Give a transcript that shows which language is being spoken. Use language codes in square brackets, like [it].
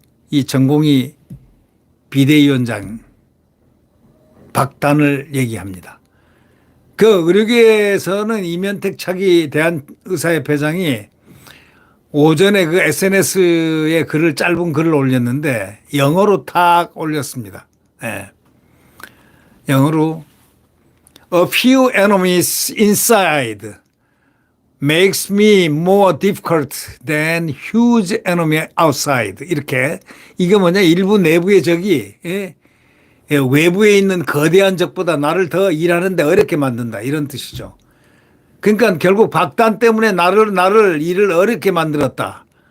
[ko] 이 전공의 비대위원장 박단을 얘기합니다. 그 의료계에서는 이면택 차기 대한의사협회장이 오전에 그 SNS에 글을 짧은 글을 올렸는데 영어로 탁 올렸습니다. 네. 영어로 [en] A few enemies inside makes me more difficult than huge enemy outside. [ko] 이렇게 이게 뭐냐 일부 내부의 적이 외부에 있는 거대한 적보다 나를 더 일하는데 어렵게 만든다 이런 뜻이죠. 그러니까 결국 박단 때문에 나를 일을 어렵게 만들었다.